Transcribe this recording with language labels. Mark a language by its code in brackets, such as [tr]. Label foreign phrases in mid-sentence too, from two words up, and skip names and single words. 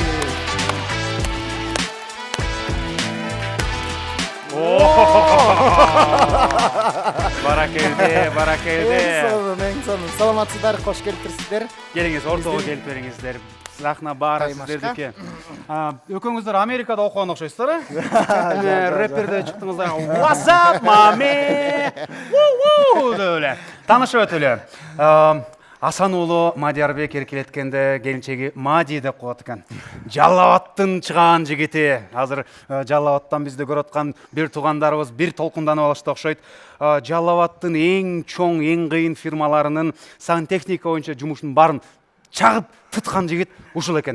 [ky] Баракелде. Эң сонун. Саламатсыздар, кош келиптирсиздер. Келиңиз, ортого келип бериңиздер. Сахна баары сиздердики. Экөөңүздөр Америкада окуган окшойсуздар, рэперде чыктыңыздар. [en] What's up, mami? Woo [ky] деп эле. Таанышып өтөлү. Асан уулу Мадиярбек эркелеткенде келинчеги Мади деп коет экен. Жалал-Абадтын чыгаан жигити. Азыр Жалал-Абадтан бизди көрүп аткан бир туугандарыбыз бир толкунданып алышты окшойт. Жалал-Абадтын эң чоң, эң кыйын фирмаларынын сантехника боюнча жумушунун баарын чагып туткан жигит ушул экен.